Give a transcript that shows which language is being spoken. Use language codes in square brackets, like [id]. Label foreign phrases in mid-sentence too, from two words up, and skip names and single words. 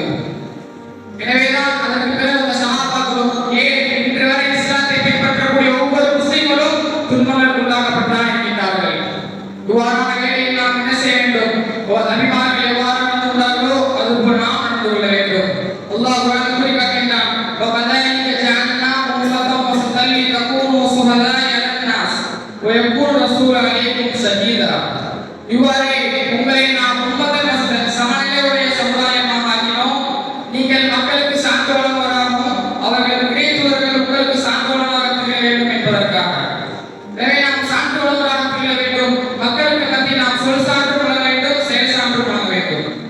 [ta] எனவேதான் அதற்கு பிறகு அந்த சஹாபாக்களும் ஏன் இன்று வரை இஸ்லாத்தை பின்பற்றக்கூடிய ஒவ்வொரு முஸ்லிம்களும் துன்பங்களுக்கு உள்ளாக்கப்பட்டார் என்கிறார்கள். இவ்வாறான வேளையில் நாம் என்ன செய்ய வேண்டும்? நபிமார்கள் எவ்வாறு நடந்து கொண்டார்களோ அதுபோல் நாம் நடந்து கொள்ள வேண்டும். அல்லாஹ் குர்ஆனில் கூறி காட்டுகின்றான். [ar] وَكَذَلِكَ جَعَلْنَاكُمْ أُمَّةً وَسَطًا لِتَكُونُوا شُهَدَاءَ عَلَى النَّاسِ وَيَكُونَ الرَّسُولُ عَلَيْكُمْ شَهِيدًا. [ta] இவ்வாறே உங்களை நாம் [ar] أمة وسطا [ta] சமநிலையுடைய சமுதாயமாக ஆக்கினோம். நீங்கள் மக்களுக்கு சான்றோராகவும் அவர்கள் இறைத்தூதர்கள் உங்களுக்கு சான்றோராக திகழ வேண்டும் என்பதற்காக. எனவே நாம் சான்றோராக திகழ வேண்டும். மக்களுக்கு மத்தியில் நாம் சொல் சான்று கொள்ள வேண்டும், செயல் சான்று கொள்ள வேண்டும்.